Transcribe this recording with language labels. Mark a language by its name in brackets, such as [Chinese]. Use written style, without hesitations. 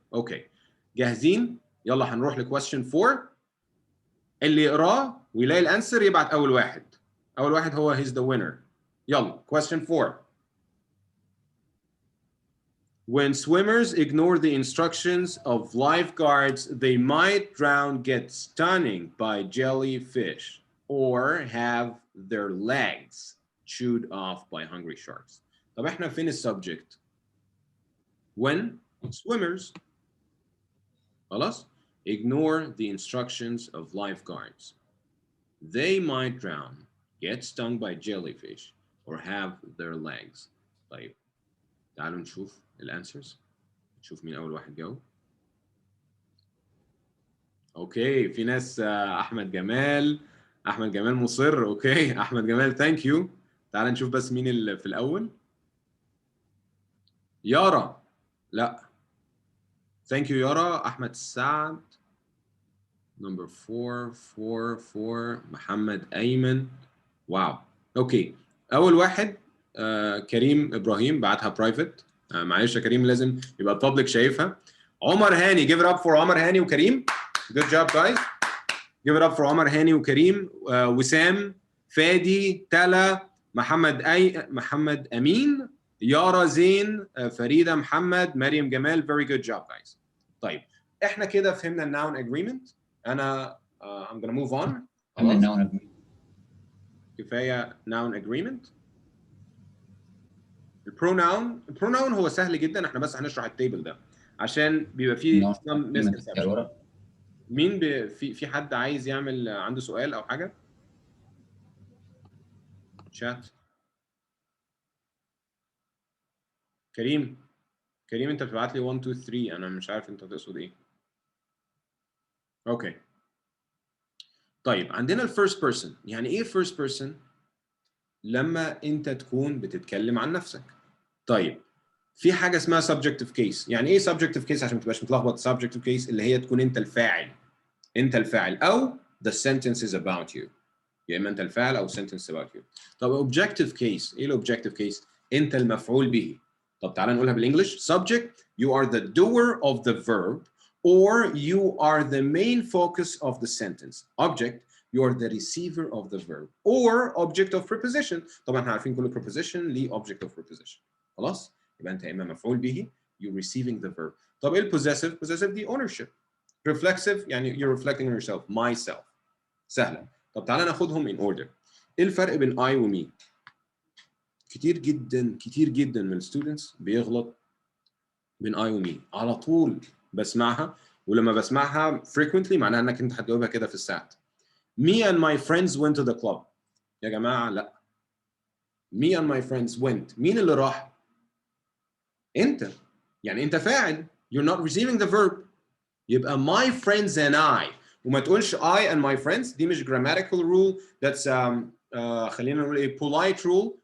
[Arabic] اوكي جاهزين؟ يلا هنروح لكويستشن 4. اللي يقراه ويلاقي الانسر يبعت اول واحد. اول واحد هو [English] he's the winner. [Arabic] يلا question 4. [English] When swimmers ignore the instructions of lifeguards, they might drown, get stung by jellyfish, or have their legs chewed off by hungry sharks. [Arabic] طب احنا فين السبجكت؟ [English] When swimmers خلاص ignore the instructions of lifeguards, they might drown, get stung by jellyfish, or have their legs. [Arabic] طيب تعالوا نشوف الانسرز. نشوف مين اول واحد جاوب. اوكي في ناس احمد جمال مصر. اوكي احمد جمال ثانك يو. تعال نشوف بس مين اللي في الاول. يارا لا ثانك يو يارا. احمد سعد نمبر 444 محمد ايمن. واو اوكي اول واحد كريم ابراهيم بعتها برايفت. معلش يا كريم لازم يبقى البابليك شايفها. عمر هاني [English] give it up for [Arabic] عمر هاني وكريم. [English] good job guys. give it up for عمر هاني وكريم. [Arabic] وسام فادي تلا محمد امين يارا زين فريده محمد مريم جمال. [English] very good job guys. [Arabic] طيب احنا كده فهمنا الناون اجريمنت. انا [English] I'm gonna move on. noun agreement. [Arabic] كفايه [English] noun agreement. [Arabic] البروناون هو سهل جدا. احنا بس هنشرح التيبل ده عشان بيبقى فيه misconception. مين في حد عايز يعمل عنده سؤال او حاجه؟ شات. كريم انت بتبعت لي 1 2 3 انا مش عارف انت تقصد ايه. اوكي طيب عندنا الفيرست بيرسون. يعني ايه فيرست بيرسون؟ لما انت تكون بتتكلم عن نفسك. طيب في حاجه اسمها subjective case. يعني ايه subjective case عشان ما تبقاش متلخبط؟ subjective case اللي هي تكون انت الفاعل او [English] the sentence is about you. [Arabic] يا اما انت الفاعل او [English] sentence about you. [Arabic] طب objective case ايه الاوبجكتيف كيس؟ انت المفعول به. طب تعالى نقولها بالانجلش. [English] subject you are the doer of the verb or you are the main focus of the sentence. object you are the receiver of the verb or object of preposition. [Arabic] طبعا احنا عارفين كل preposition ليه object of preposition. خلاص يبقى انت اما مفعول به [English] you receiving the verb. [Arabic] طب ايه البوزيسيف؟ possessive دي ownership. [English] reflexive يعني you're reflecting on yourself. myself. سهله. [Arabic] طب تعالى ناخدهم [English] in order. [Arabic] ايه الفرق بين I و me؟ كتير جدا من الستودنتس بيغلط بين I و me. على طول بسمعها ولما بسمعها frequently معناها انك انت هتجاوبها كده في الساعة. [English] Me and my friends went to the club. [Arabic] يا جماعة لا. [English] Me and my friends went. [Arabic] مين اللي راح؟ انت. يعني انت فاعل. [English] You're not receiving the verb. [Arabic] يبقى [English] my friends and I. [Arabic] وما تقولش I and my friends. دي مش grammatical rule. [English] That's [Arabic] خلينا نقول ايه polite rule.